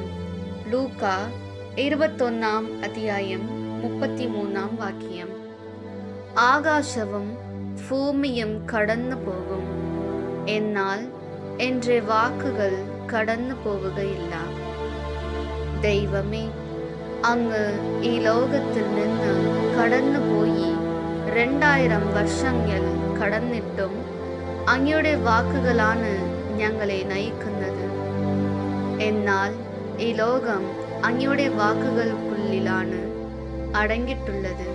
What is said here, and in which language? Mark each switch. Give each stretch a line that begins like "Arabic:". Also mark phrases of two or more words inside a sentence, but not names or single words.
Tamil: லூக்கா 21 அத்தியாயம் 33 வாக்கியம். ஆகாசமும் பூமியும் கடந்து போகும், என்னால் என்ற வாக்குகள் கடந்து போവുകയില്ല. தெய்வமே,
Malayalam: അങ്ങ് ഈ ലോകത്തിൽ നിന്ന് കടന്നു പോയി 2000 വർഷങ്ങൾ കടന്നിട്ടും അങ്ങയുടെ വാക്കുകളാണ് ഞങ്ങളെ നയിക്കുന്നത്. എന്നാൽ ഈ ലോകം അങ്ങയുടെ വാക്കുകൾക്കുള്ളിലാണ് അടങ്ങിയിട്ടുള്ളത്.